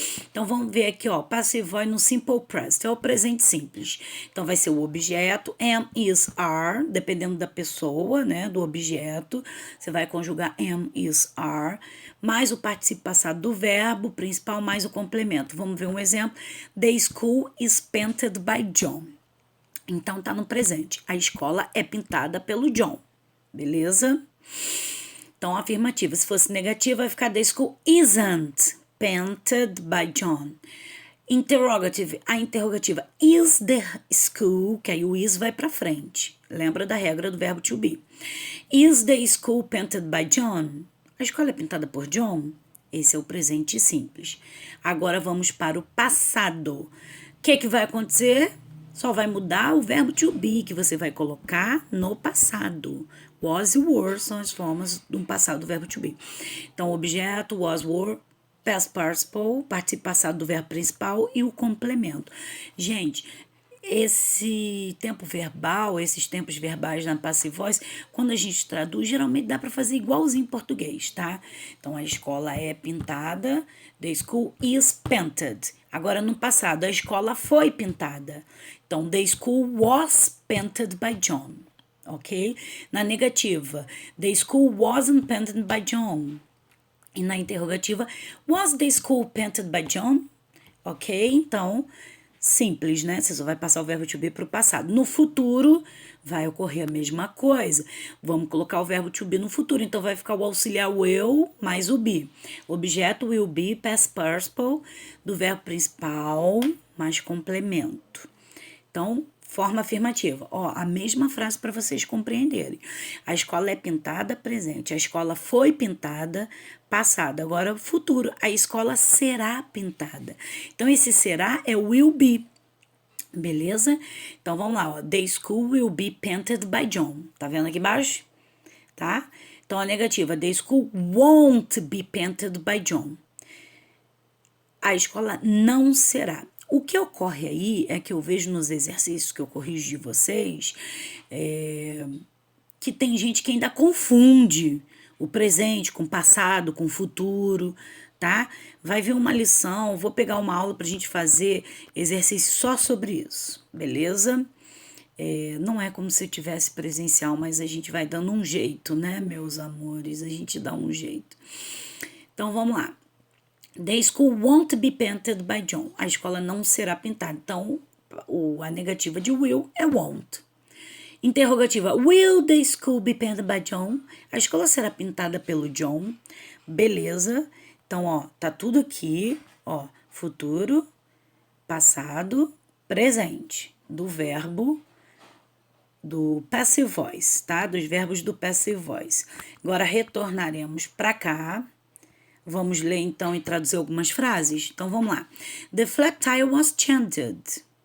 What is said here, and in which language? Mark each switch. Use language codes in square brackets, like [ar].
[pt] Então vamos ver aqui, ó, passive voice no simple present, é o presente simples. Então vai ser o objeto, am, is, are, dependendo da pessoa, né, do objeto, você vai conjugar am, is, are, mais o participio passado do verbo principal, mais o complemento. Vamos ver um exemplo. [en] The school is painted by John. [pt] Então, tá no presente. A escola é pintada pelo John. Beleza? Então, afirmativa. Se fosse negativa, vai ficar [en] the school isn't painted by John. [pt] Interrogative. A interrogativa is the school, que aí o is vai pra frente. Lembra da regra do verbo to be. [en] Is the school painted by John? [pt] A escola é pintada por John? Esse é o presente simples. Agora vamos para o passado. O que vai acontecer? Só vai mudar o verbo to be, que você vai colocar no passado. Was e were são as formas do passado do verbo to be. Então, objeto, was, were, past participle, participio passado do verbo principal e o complemento. Gente, esse tempo verbal, esses tempos verbais na passive voice, quando a gente traduz, geralmente dá para fazer igualzinho em português, tá? Então, a escola é pintada, [en] the school is painted. [pt] Agora, no passado, a escola foi pintada. [en] Então, the school was painted by John, ok? [pt] Na negativa, [en] the school wasn't painted by John. [pt] E na interrogativa, [en] was the school painted by John? [pt] Ok? Então, simples, né? Você só vai passar o verbo to be para o passado. No futuro, vai ocorrer a mesma coisa. Vamos colocar o verbo to be no futuro. Então, vai ficar o auxiliar will mais o be. Objeto will be, past participle, do verbo principal mais complemento. Então, forma afirmativa. Ó, a mesma frase para vocês compreenderem. A escola é pintada, presente. A escola foi pintada, passado. Agora, futuro. A escola será pintada. Então, esse será é will be. Beleza? Então, vamos lá. Ó. [en] The school will be painted by John. [pt] Tá vendo aqui embaixo? Tá? Então, a negativa. [en] The school won't be painted by John. [pt] A escola não será. O que ocorre aí é que eu vejo nos exercícios que eu corrijo de vocês, que tem gente que ainda confunde o presente com o passado, com o futuro, tá? Vai vir uma lição, vou pegar uma aula pra gente fazer exercício só sobre isso, beleza? Não é como se tivesse presencial, mas a gente vai dando um jeito, né, meus amores? A gente dá um jeito. Então, vamos lá. [en] The school won't be painted by John. [pt] A escola não será pintada. Então, a negativa de will é won't. Interrogativa. [en] Will the school be painted by John? [pt] A escola será pintada pelo John. Beleza. Então, ó, tá tudo aqui. Ó, futuro, passado, presente. Do verbo do passive voice, tá? Dos verbos do passive voice. Agora, retornaremos para cá. Vamos ler, então, e traduzir algumas frases? Então, vamos lá. [en] The flat tire was changed.